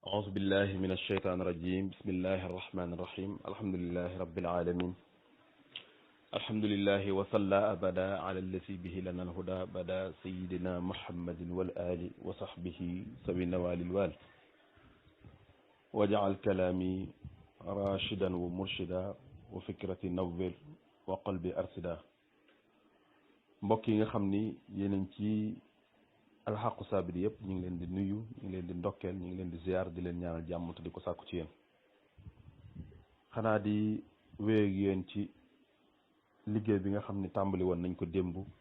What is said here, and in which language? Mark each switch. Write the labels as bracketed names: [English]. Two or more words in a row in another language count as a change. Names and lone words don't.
[Arabic] أعوذ بالله من الشيطان الرجيم بسم الله الرحمن الرحيم الحمد لله رب العالمين الحمد لله وصلى أبدا على الذي به لنا الهدى بدا سيدنا محمد والآل وصحبه سوي النوال الوال وجعل كلامي راشدا ومرشدا وفكرتي نور وقلبي أرشدا [Wolof] mbokk yi nga xam ni yéen a ngi ci alxaqu saabiri yëpp ñu ngi leen di nuyu ñu ngi leen di ndokkeel ñu ngi leen di ziar di leen ñaanal jàmm te di ko sàkku ci yéen xanaa di wéy ak yéen ci liggéey bi nga xam ni tàmbali woon nañ ko démb